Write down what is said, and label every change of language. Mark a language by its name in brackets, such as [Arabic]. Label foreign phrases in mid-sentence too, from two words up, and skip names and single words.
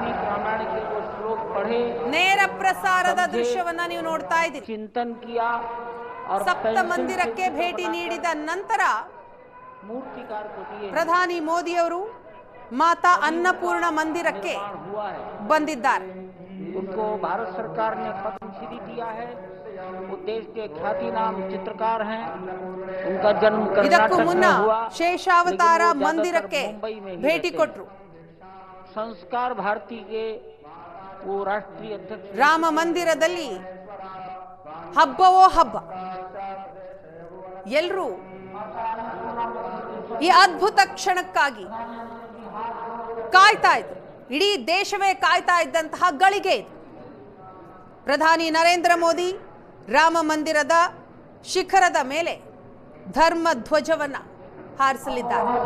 [Kannada] ನೇರ ಪ್ರಸಾರದ ದೃಶ್ಯವನ್ನ ನೀವು ನೋಡ್ತಾ ಇದ್ದೀರಿ. ಸಪ್ತ ಮಂದಿರಕ್ಕೆ ಭೇಟಿ ನೀಡಿದ ನಂತರ ಪ್ರಧಾನಿ ಮೋದಿ ಅವರು ಮಾತಾ ಅನ್ನಪೂರ್ಣ ಮಂದಿರಕ್ಕೆ ಬಂದಿದ್ದಾರೆ. [Hindi] उनको भारत सरकार ने पद्मश्री दिया है. वो देश के ख्यातिनाम चित्रकार हैं. उनका जन्म कर्नाटक में हुआ. [Kannada] ಶೇಷಾವತಾರ ಮಂದಿರಕ್ಕೆ ಭೇಟಿ ಕೊಟ್ಟರು. [Hindi] संस्कार भारती के वो राष्ट्रीय अध्यक्ष. [Kannada] ರಾಮ ಮಂದಿರದಲ್ಲಿ ಹಬ್ಬವೋ ಹಬ್ಬ. ಎಲ್ಲರೂ ಈ ಅದ್ಭುತ ಕ್ಷಣಕ್ಕಾಗಿ ಕಾಯ್ತಾ ಇದ್ರು. ಇಡೀ ದೇಶವೇ ಕಾಯ್ತಾ ಇದ್ದಂತಹ ಗಳಿಗೆ ಇದು. ಪ್ರಧಾನಿ ನರೇಂದ್ರ ಮೋದಿ ರಾಮ ಮಂದಿರದ ಶಿಖರದ ಮೇಲೆ ಧರ್ಮ ಧ್ವಜವನ್ನ ಹಾರಿಸಲಿದ್ದಾರೆ.